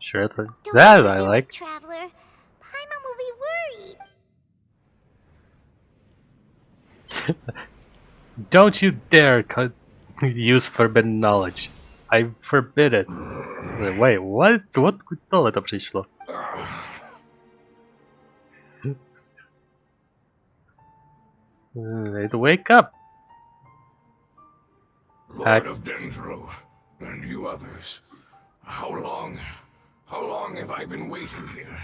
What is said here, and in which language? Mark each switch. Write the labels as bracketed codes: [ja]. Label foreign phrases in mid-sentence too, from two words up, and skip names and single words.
[en] Sure, Don't that I overdo it, like. Traveler. Paimon will be worried. Don't you dare use forbidden knowledge. I forbid it. Wait, what? What [cs] tohle to přišlo? [en] Need to wake up. Lord of Dendro, and you others. How long have I been waiting here?